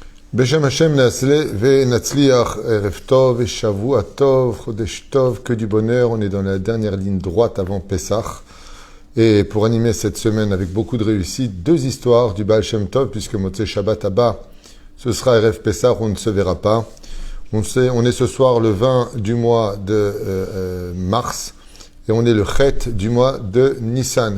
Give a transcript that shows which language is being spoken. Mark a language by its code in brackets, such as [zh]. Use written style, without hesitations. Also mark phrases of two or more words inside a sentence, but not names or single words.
[he] בשם השם נעשה ונצליח ערב טוב et שבוע טוב חודש טוב, [fr] que du bonheur. On est dans la dernière ligne droite avant Pessah. Et pour animer cette semaine avec beaucoup de réussite, deux histoires du Baal Shem Tov, puisque [he] מוצאי שבת הבא, [fr] ce sera [he] ערב פסח, [fr] on ne se verra pas. On est ce soir le 20 du mois de mars, et on est le Chet du mois de Nissan.